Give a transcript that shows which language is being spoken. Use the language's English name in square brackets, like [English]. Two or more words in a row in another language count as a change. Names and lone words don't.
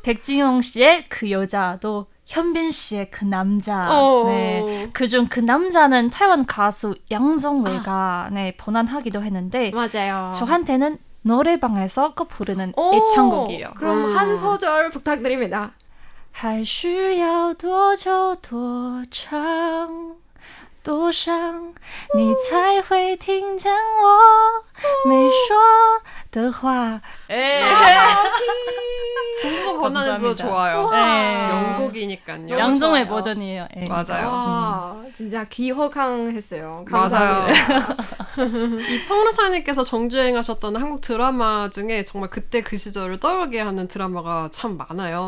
[Korean] 백지영 씨의 그 여자도 현빈 씨의 그 남자. 네. 그중 그 남자는 타이완 가수 양정웨이가 네, 번안하기도 했는데 맞아요. 저한테는 노래방에서 꼭 부르는 애창곡이에요. 그럼 한 소절 부탁드립니다. [Chinese] 还需要多久多长多伤你才会听见我没说的话 [Korean] 중국어 번안해도 감사합니다. 좋아요. 네. 영곡이니까요. 양정의 좋아요. 버전이에요. 네. 맞아요. 와, 진짜 귀호강했어요. 맞아요. 감사합니다. 이 펑르차님께서 정주행하셨던 한국 드라마 중에 정말 그때 그 시절을 떠올리게 하는 드라마가 참 많아요.